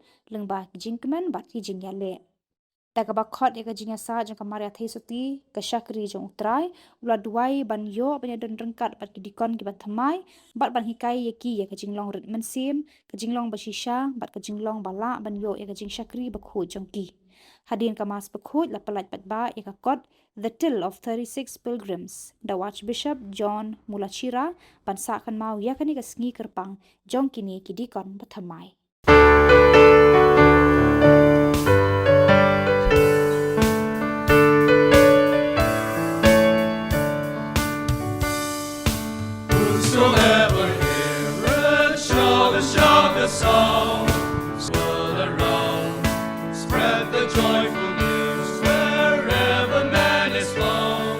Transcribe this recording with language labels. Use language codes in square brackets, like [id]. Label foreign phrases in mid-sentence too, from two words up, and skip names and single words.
[kha] lengba ki jingkemen bat ki jing yale daga bakhot ya ka jinga sa jang kamaria thesuti ka syakri jong utrai ula duai ban yo ban don rengkat bat ki Dikon ki ban thamai bat ban hikai ya ki ya ka jinglong rit mensim ka jinglong basisha bat ka jinglong bala ban yo ya ka jing syakri bakhu jong ki hadin ka mas bakhu la palat bat ba ya ka kot [en] the till of 36 pilgrims the Archbishop [kha] John Moolachira ban sa kan mau ya kani ka sngi kerpang jong kini ki Dikon bathamai [en] song, swirl around, spread the joyful news wherever man is found.